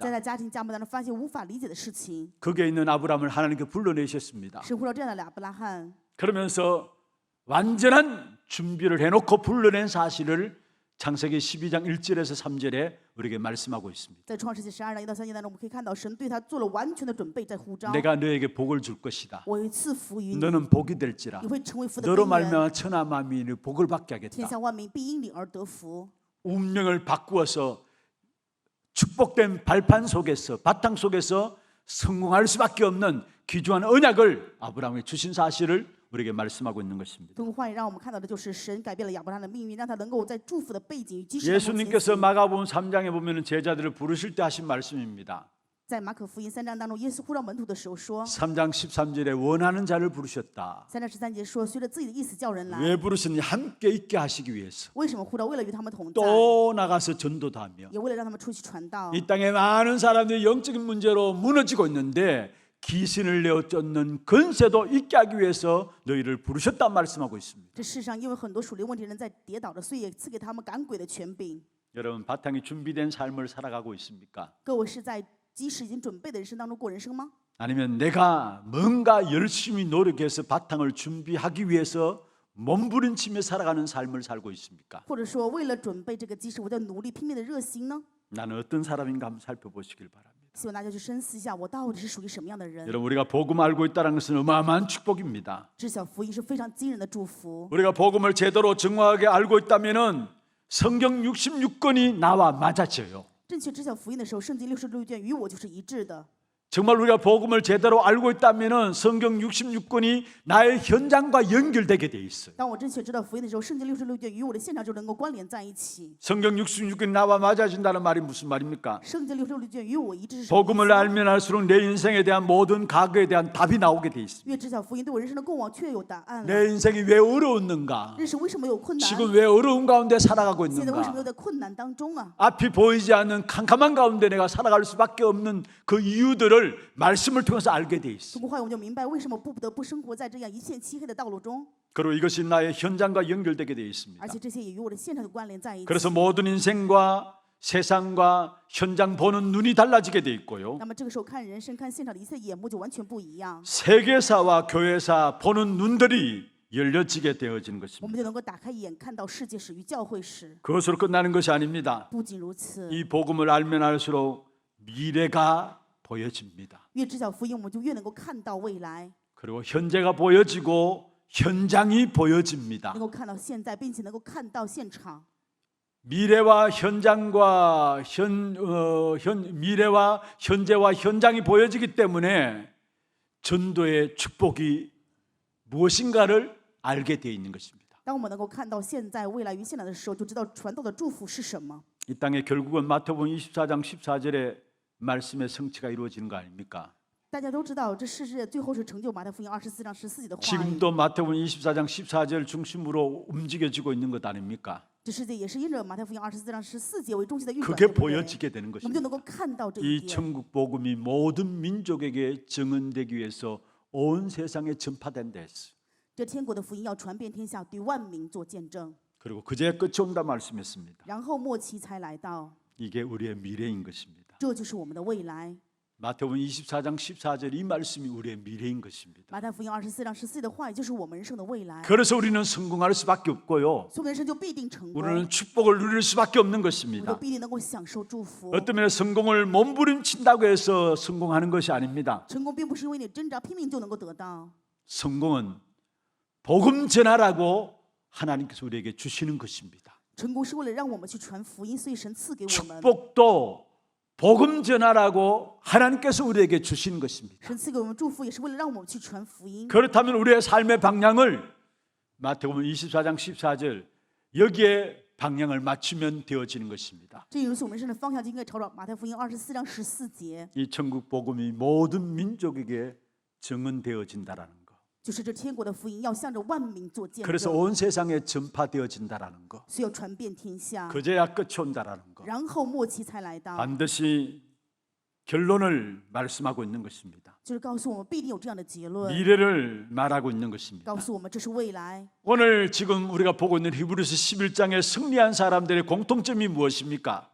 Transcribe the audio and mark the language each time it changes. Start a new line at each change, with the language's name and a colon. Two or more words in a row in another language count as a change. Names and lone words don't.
Chinese: 在家庭家门当中发现无法理解的事情，
Korean: 거기에 있는 아브라함을 하나님께 불러내셨습니다.
Chinese: 神呼召这样的亚伯拉罕，
Korean: 그러면서 완전한 준비를 해놓고 불러낸 사실을 창세기 12장 1절에서 3절에 우리에게 말씀하고 있습니다.
Chinese: 在创世纪12章1到3节当中，我们可以看到神对他做了完全的准备，在呼召。
Korean: 내가 너에게 복을 줄 것이다.
Chinese: 我会赐福于你，
Korean: 너는 복이 될지라.
Chinese: 你会成为福的
Korean: 너로
Chinese: 根源，
Korean: 말미암아 천하 만민이 복을 받게
Chinese: 天
Korean: 하겠다.
Chinese: 下万民必因你而得福。
Korean: 운명을 바꾸어서 축복된 발판 속에서 바탕 속에서 성공할 수밖에 없는 귀중한 언약을 아브라함에 주신 사실을 우리에게 말씀하고 있는 것입니다.
Chinese: 通过话语让我们看到的就是神改变了亚伯拉罕的命运，让他能够在祝福的背景与基石当中前
Korean: 예수님께서
Chinese: 行。
Korean: 마가복음 3장에 보면 제자들을 부르실 때 하신 말씀입니다.
Chinese: 在马可福音3章当中，耶稣呼召门徒的时候说，
Korean: 3장 13절에 원하는 자를 부르셨다.
Chinese: 3章13节说，随着自己的意思叫人来。
Korean: 왜 부르셨니? 함께 있게 하시기 위해서.
Chinese: 为什么呼召？为了与他们同在，
Korean: 또 나가서 전도도 하며.
Chinese: 也为了让他们出去传道。
Korean: 이 땅에 많은 사람들이 영적인 문제로 무너지고 있는데 귀신을 내어 쫓는 근세도 있게 하기 위해서 너희를 부르셨다 말씀하고 있습니다.
Chinese: 这世上因为很多属灵问题人在跌倒着，所以也赐给他们赶鬼的权柄。
Korean: 여러분 바탕이 준비된 삶을 살아가고 있습니까?
Chinese: 各位是在基石已经准备的人生当中过人生吗？
Korean: 아니면 내가 뭔가 열심히 노력해서 바탕을 준비하기 위해서 몸부림치며 살아가는 삶을 살고 있습니까?
Chinese: 或者说为了准备这个基石，我在努力拼命的热心呢？
Korean: 나는 어떤 사람인가 한번 살펴보시길 바랍니다.
Chinese: 希望大家去深思一下，我到底是属于什么样的人？
Korean: 여러분 우리가 복음 알고 있다는 것은 어마어마한 축복입니다.
Chinese: 知晓福音是非常惊人的祝福。
Korean: 우리가 복음을 제대로 정확하게 알고 있다면은 성경 66권이 나와 맞아져요.
Chinese: 正确知晓福音的时候，圣经66卷与我就是一致的。
Korean: 정말 우리가 복음을 제대로 알고 있다면 성경 66권이 나의 현장과 연결되게 돼 있어요.
Chinese: 当我正确知道福音的时候，圣经66卷与我的现场就能够关联在一起。
Korean: 성경 66권이 나와 맞아진다는 말이 무슨 말입니까?
Chinese: 圣经66卷与我一致是什么意思
Korean: 복음을 알면 알수록 내 인생에 대한 모든 과거에 대한 답이 나오게 돼 있습니다.
Chinese: 越知晓福音，对我人生的过往却有答案了。
Korean: 내 인생이 왜 어려웠는가?
Chinese: 认识为什么有困难，
Korean: 지금 왜 어려운 가운데 살아가고
Chinese: 现在为什么
Korean: 있는가?
Chinese: 又在困难当中啊？
Korean: 앞이 보이지 않는 캄캄한 가운데 내가 살아갈 수밖에 없는 그 이유들을 말씀을 통해서 알게 돼 있어.
Chinese: 通过话语，我们就明白为什么不得不生活在这样一片漆黑的道路中，
Korean: 그리고 이것이 나의 현장과 연결되게 돼 있습니다.
Chinese: 而且这些也与我的现场有关联在一起。
Korean: 그래서 모든 인생과 세상과 현장 보는 눈이 달라지게 돼 있고요.
Chinese: 那么这个时候看人生、看现场的一切眼目就完全不一样，
Korean: 세계사와 교회사 보는 눈들이 열려지게 되어지는
Chinese: 我
Korean: 것입니다.
Chinese: 们就能够打开眼，看到世界史与教会史。
Korean: 그것으로 끝나는 것이 아닙니다.
Chinese: 不仅如此，
Korean: 이 복음을 알면 알수록 미래가 보여집니다.
Chinese: 越知晓福音，我们就越能够看到未来，
Korean: 그리고 현재가 보여지고 현장이 보여집니다.
Chinese: 能够看到现在，并且能够看到现场。
Korean: 미래와 현장과 미래와 현재와 현장이 보여지기 때문에 전도의 축복이 무엇인가를 알게 되어 있는 것입니다.
Chinese: 当我们能够看到现在、未来与现在的时候，就知道传道的祝福是什么。
Korean: 이 땅에 결국은 마태복음 24장 14절의 말씀의 성취가 이루어지는 거 아닙니까?
Chinese: 大家都知道，这世界最后是成就马太福音24章14节的话语。
Korean: 지금도 마태복음 24장 14절 중심으로 움직여지고 있는 것 아닙니까?
Chinese: 这世界也是因着马太福音24章14节为中心的运转，
Korean: 그게
Chinese: 对不对？
Korean: 보여지게 되는
Chinese: 我们就能
Korean: 것입니다.
Chinese: 够看到这一
Korean: 이
Chinese: 点。
Korean: 천국 복음이 모든 민족에게 증언되기 위해서 온 세상에 전파된다 했어요.
Chinese: 这天国的福音要传遍天下，对万民做见证。
Korean: 그리고 그제 끝이 온다 말씀했습니다.
Chinese: 然后末期才来到，
Korean: 이게 우리의 미래인 것입니다.
Chinese: 这就是我们的未来。
Korean: 마태복음 24장 14절 이 말씀이 우리의 미래인 것입니다.
Chinese: 马太福音24章14节的话语就是我们人生的未来，
Korean: 그래서 우리는 성공할 수밖에 없고요.
Chinese: 所以我们人生就必定成功，
Korean: 우리는 축복을 누릴 수밖에 없는
Chinese: 我们都
Korean: 것입니다.
Chinese: 必定能够享受祝福。
Korean: 어떤 면에 성공을 몸부림친다고 해서 성공하는 것이 아닙니다.
Chinese: 成功并不是因为你挣扎拼命就能够得到，
Korean: 성공은 복음 전하라고 하나님께서 우리에게 주시는 것입니다.
Chinese: 成功是为了让我们去传福音，所以神赐给我们。
Korean: 축복도 복음 전하라고 하나님께서 우리에게 주시는 것입니다.
Chinese: 神赐给我们祝福，也是为了让我们去传福音。
Korean: 그렇다면 우리의 삶의 방향을 마태복음 24장 14절 여기에 방향을 맞추면 되어지는 것입니다.
Chinese: 这也就是我们人生的方向，就应该朝着马太福音24章14节，
Korean: 이 천국 복음이 모든 민족에게 증언되어진다라는 것.
Chinese: 就是这天国的福音要向着万民做见
Korean: 그래서
Chinese: 证，
Korean: 온 세상에 전파되어진다라는 것.
Chinese: 所以要传遍天下，
Korean: 그제야 끝이 온다라는 것.
Chinese: 然后末期才来到，
Korean: 반드시 결론을 말씀하고 있는 것입니다.
Chinese: 就是告诉我们必定有这样的结论，
Korean: 미래를 말하고 있는 것입니다.
Chinese: 告诉我们这是未来。
Korean: 오늘 지금 우리가 보고 있는 히브리서 11장에 승리한 사람들의 공통점이 무엇입니까?